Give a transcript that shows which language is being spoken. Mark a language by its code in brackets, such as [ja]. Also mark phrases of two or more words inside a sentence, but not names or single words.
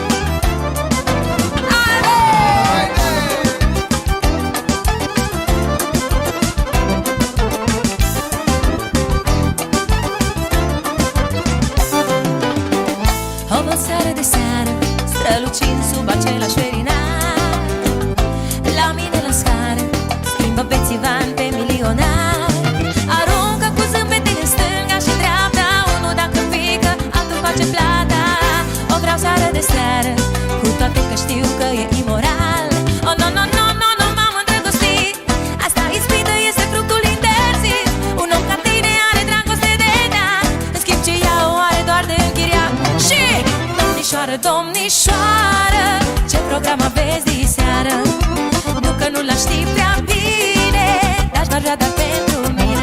[ro] O seară de seară, strălucind sub același ferinar, la mine la scară, schimbă bețivan pe milionar. Aruncă cu zâmbete în stânga și dreapta, unul dacă pică, altul face plata. O vreau seară de seară, cu toate că știu că e imoral. [en] Oh, no, no, no, no, no, [ro] m-am îndrăgostit. Asta ispită este fructul interzis. Un om ca tine are dragoste de dat, în schimb ce iau are doar de închiriat. Și domnișoară, domnișoară, ce program aveți de seară? Nu că nu l-aș ști prea bine, dar v-aș vrea doar pentru mine.